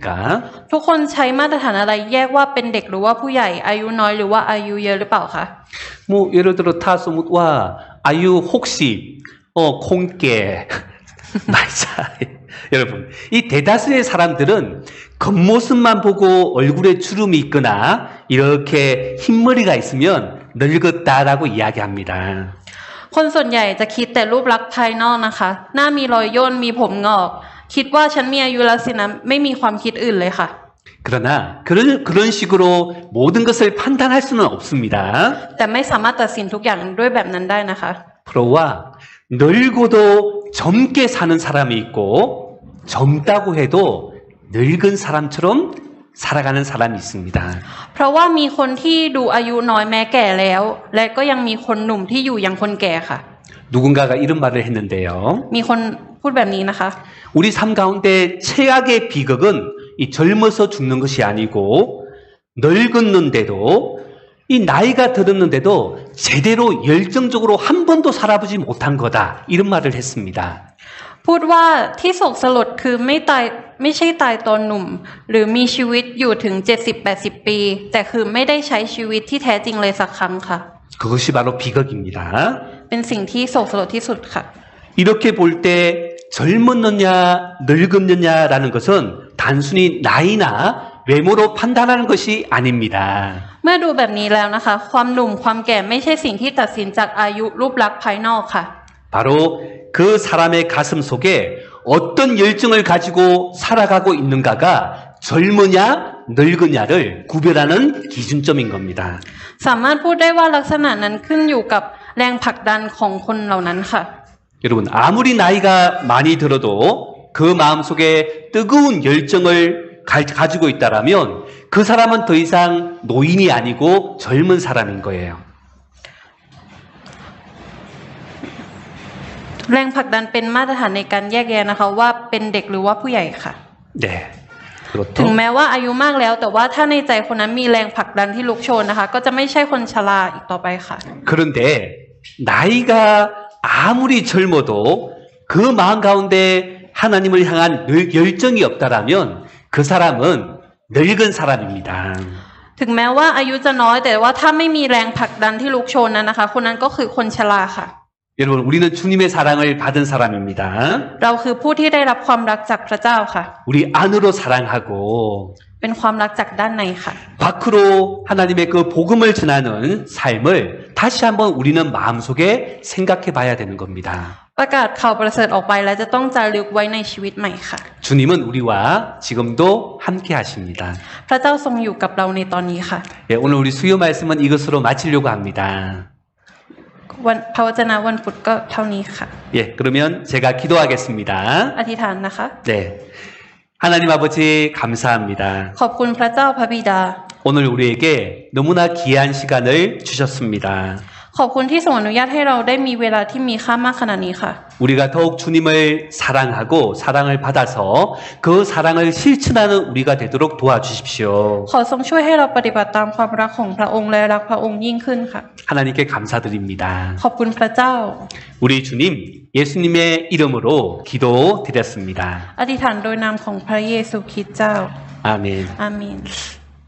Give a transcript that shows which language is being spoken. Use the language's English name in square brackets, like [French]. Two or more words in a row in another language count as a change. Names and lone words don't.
[Thai] ทุกคนใช้มาตรฐานอะไรแยกว่าเป็นเด็กหรือว่าผู้ใหญ่อายุน้อยหรือว่าอายุเยอะหรือเปล่าคะ [Korean] 뭐 예를 들어 타소묻와 아유 혹시 콩깨 말차 여러분 이 대다수의 사람들은 겉모습만 보고 얼굴에 주름이 있거나 이렇게 흰머리가 있으면 늙었다라고 이야기합니다. [Thai] คนส่วนใหญ่จะคิดแต่รูปลักษณ์ภายนอกนะคะ หน้ามีรอยย่นมีผมงอก คิดว่าฉันมีอายุแล้วสินะไม่มีความคิดอื่นเลยค่ะ [Korean] 그러나 그런 식으로 모든 것을 판단할 수는 없습니다. [Thai] แต่ไม่สามารถตัดสินทุกอย่างด้วยแบบนั้นได้นะคะ [Korean] 프로와 늙어도 젊게 사는 사람이 있고 젊다고 해도 늙은 사람처럼 살아가는 사람이 있습니다. [Thai] เพราะว่ามีคนที่ดูอายุน้อยแม้แก่แล้ว และก็ยังมีคนหนุ่มที่อยู่อย่างคนแก่ค่ะ [Korean] 누군가가 이런 말을 했는데요. [Thai] มีคนพูดแบบนี้นะคะ [Korean] 우리 삶 가운데 최악의 비극은 이 젊어서 죽는 것이 아니고 늙었는데도 이 나이가 들었는데도 제대로 열정적으로 한 번도 살아보지 못한 거다. 이런 말을 했습니다. [Thai] พูดว่าที่โศกสลดคือไม่ใช่ตายตอนหนุ่ม หรือมีชีวิตอยู่ถึง 70-80 ปี แต่คือไม่ได้ใช้ชีวิตที่แท้จริงเลยสักครั้งค่ะ [Korean] 그것이 바로 비극입니다. [Thai] เป็นสิ่งที่โศกสลดที่สุดค่ะ [Korean] 이렇게 볼 때 젊었느냐 늙었느냐라는 것은 단순히 나이나 외모로 판단하는 것이 아닙니다. [Thai] เมื่อดูแบบนี้แล้วนะคะ ความหนุ่มความแก่ไม่ใช่สิ่งที่ตัดสินจากอายุรูปลักษณ์ภายนอกค่ะ [Korean] 바로 그 사람의 가슴 속에 어떤 열정을 가지고 살아가고 있는가가 젊으냐 늙으냐를 구별하는 기준점인 겁니다. [Thai] สามารถพูดได้ว่าลักษณะนั้นขึ้นอยู่กับแรงผลักดันของคนเหล่านั้นค่ะ [Korean] 여러분 아무리 나이가 많이 들어도 그 마음속에 뜨거운 열정을 가지고 있다라면 그 사람은 더 이상 노인이 아니고 젊은 사람인 거예요. [Thai] แรงผลักดันเป็นมาตรฐานในการแยกแยะนะคะว่าเป็นเด็กหรือว่าผู้ใหญ่ค่ะ [Korean] 네. [Thai] ถึง [Korean] 그렇죠. [Thai] แม้ว่าอายุมากแล้ว แต่ว่าถ้าในใจคนนั้นมีแรงผลักดันที่ลุกโชนนะคะ ก็จะไม่ใช่คนชราอีกต่อไปค่ะ [Korean] 그런데 나이가 아무리 젊어도 그 마음 가운데 하나님을 향한 열정이 없다라면 그 사람은 늙은 사람입니다. [Thai] ถึงแม้ว่าอายุจะน้อยแต่ว่าถ้าไม่มีแรงผลักดันที่ลุกโชนนั้นนะคะ คนนั้นก็คือคนชราค่ะ [Korean] 여러분 우리는 주님의 사랑을 받은 사람입니다. [Thai] เราคือผู้ที่ได้รับความรักจากพระเจ้าค่ะ [Korean] 우리 안으로 사랑하고 [Thai] เป็นความรักจากด้านในค่ะ [Korean] 밖으로 하나님의 그 복음을 전하는 삶을 다시 한번 우리는 마음속에 생각해 봐야 되는 겁니다. [Thai] ประกาศข่าวประเสริฐออกไปแล้วจะต้องจารึกไว้ในชีวิตใหม่ค่ะ [Korean] 주님은 우리와 지금도 함께 하십니다. [Thai] พระเจ้าทรงอยู่กับเราในตอนนี้ค่ะ [Korean] 예, 오늘 우리 수요 말씀은 이것으로 마치려고 합니다. [Thai] วันพระวจนะวันพุธก็เท่านี้ค่ะ [Korean] 예, 그러면 제가 기도하겠습니다. [Thai] อธิษฐานนะคะ [Korean] 네. 하나님 아버지 감사합니다. [Thai] ขอบคุณพระเจ้าพระบิดา [Korean] 오늘 우리에게 너무나 귀한 시간을 주셨습니다. [Thai] ขอบคุณที่ทรงอนุญาตให้เราได้มีเวลาที่มีค่ามากขนาดนี้ค่ะ [Korean] 우리가 더욱 주님을 사랑하고 사랑을 받아서 그 사랑을 실천하는 우리가 되도록 도와주십시오. [Thai] ขอทรงช่วยให้เราปฏิบัติตามความรักของพระองค์และรักพระองค์ยิ่งขึ้นค่ะ [Korean] 하나님께 감사드립니다. [Thai] ขอบคุณพระเจ้า [Korean] 우리 주님 예수님의 이름으로 기도드렸습니다. [Thai] อธิษฐานโดยนามของพระเยซูคริสต์เจ้า [Korean] 아멘. [Thai] อาเมน